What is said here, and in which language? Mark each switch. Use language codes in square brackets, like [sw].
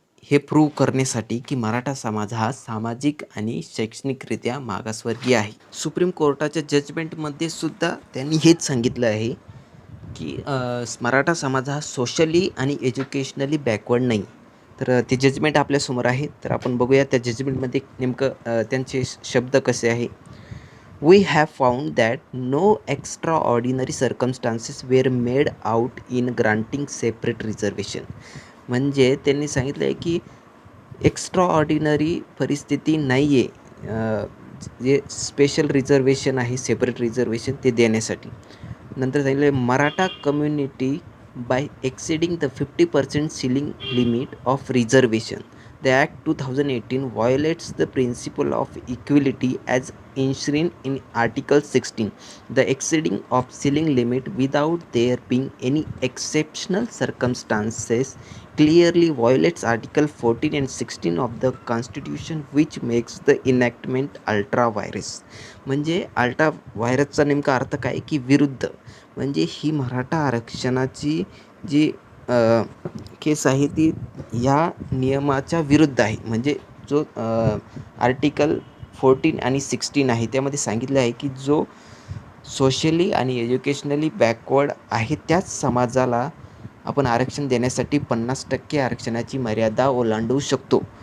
[mr] हे प्रूव्ह करण्यासाठी की मराठा समाज हा सामाजिक आणि शैक्षणिकरित्या मागासवर्गीय आहे. सुप्रीम कोर्टाच्या जजमेंटमध्ये सुद्धा त्यांनी हेच सांगितलं आहे की मराठा समाज हा सोशली आणि एज्युकेशनली बॅकवर्ड नाही. तर ते जजमेंट आपल्यासमोर आहे. तर आपण बघूया त्या जजमेंटमध्ये नेमकं त्यांचे शब्द कसे आहे. [en] We have found that no extraordinary circumstances were made out in granting separate reservation. [mr] म्हणजे त्यांनी सांगितलं आहे की एक्स्ट्रा ऑर्डिनरी परिस्थिती नाही आहे जे स्पेशल रिझर्वेशन आहे, सेपरेट रिझर्वेशन ते देण्यासाठी. नंतर सांगितलं आहे [en] Maratha community by exceeding the 50% ceiling limit of reservation. The Act 2018 violates the principle of equality as enshrined in Article 16. The exceeding of ceiling limit without there being any exceptional circumstances clearly violates Article 14 and 16 of the Constitution, which makes the enactment ultra virus. [mr] म्हणजे ultra व्हायरसचा नेमका अर्थ काय की विरुद्ध. म्हणजे ही मराठा आरक्षणाची जी केस आहे ती या नियमाच्या विरुद्ध आहे. म्हणजे जो आर्टिकल 14 आणि 16 आहे त्यामध्ये सांगितलं आहे की जो सोशली आणि एज्युकेशनली बॅकवर्ड आहे त्याच समाजाला आपण आरक्षण देण्यासाठी 50% आरक्षणाची मर्यादा ओलांडू शकतो.